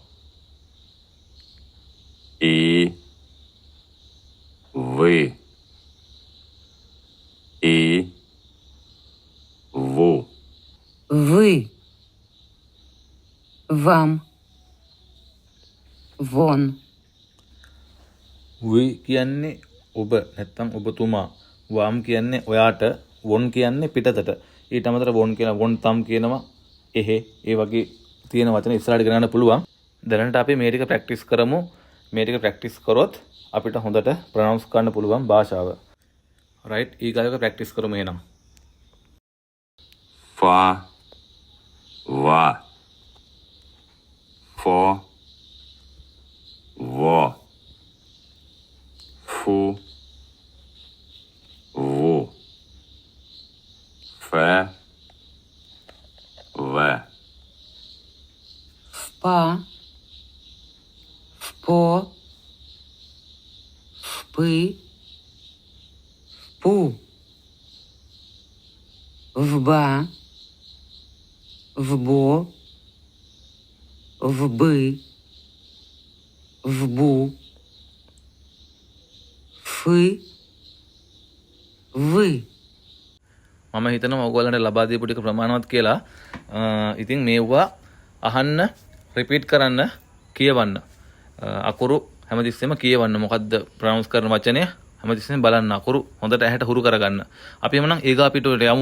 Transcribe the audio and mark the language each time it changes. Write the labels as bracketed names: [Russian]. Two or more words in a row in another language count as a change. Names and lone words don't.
[Russian] І. Ви. І. Ву. Ви. Вам. Вон. [Sinhala] වී කියන්නේ ඔබ නැත්තම් ඔබතුමා. වම් කියන්නේ ඔයාට. වොන් කියන්නේ පිටතට. ඊට අමතර වොන් කියන [Russian] вон там [Sinhala] කියනවා එහෙ. ඒ වගේ තියෙන වචන ඉස්සරහට ගෙනන්න පුළුවන්. දැනට අපි මේ ටික ප්‍රැක්ටිස් කරමු. මේ ටික ප්‍රැක්ටිස් කරොත් අපිට හොඳට ප්‍රොනවුන්ස් කරන්න පුළුවන් භාෂාව. රයිට් ඊගායක ප්‍රැක්ටිස් කරමු එහෙනම්. [Russian] Фа. Ва. Фо. Во. Фу. Ву. Фе. Ве. Па. по, впы, впу, вба, вбо, вбы, вбу, фы, вы. [Sinhala] මම හිතනවා ඔයගොල්ලන්ට ලබා දීපු ටික ප්‍රමාණවත් කියලා. ඉතින් මේවා අහන්න, රිපීට් කරන්න, කියවන්න. අකුරු හැමතිස්සෙම කියවන්න. මොකද්ද ප්‍රොනවුන්ස් කරන වචනය හැමතිස්සෙම බලන්න. අකුරු හොඳට ඇහැට හුරු කරගන්න. අපි එමුනම් ඊගා පිටුවට යමු.